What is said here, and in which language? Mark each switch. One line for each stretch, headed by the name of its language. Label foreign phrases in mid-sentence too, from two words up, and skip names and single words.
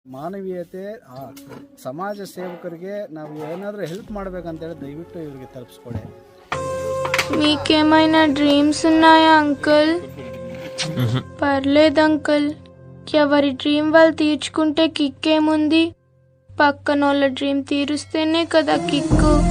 Kannada: ಮಾನವೀಯತೆ ಸಮಾಜ సేవಕರಿಗೆ ನಾವು ಏನಾದರೂ ಹೆಲ್ಪ್ ಮಾಡಬೇಕಂತೇಳಿ ದಯವಿಟ್ಟು ಇವರಿಗೆ ತಲುಪಿಸ್ಕೊಡಿ.
Telugu: మీకేమైనా డ్రీమ్స్ ఉన్నాయా అంకుల్? పర్లేదు అంకుల్, ఎవరి డ్రీమ్ వాళ్ళు తీర్చుకుంటే కిక్కేముంది? పక్కనోళ్ళ డ్రీమ్ తీరుస్తేనే కదా కిక్కు.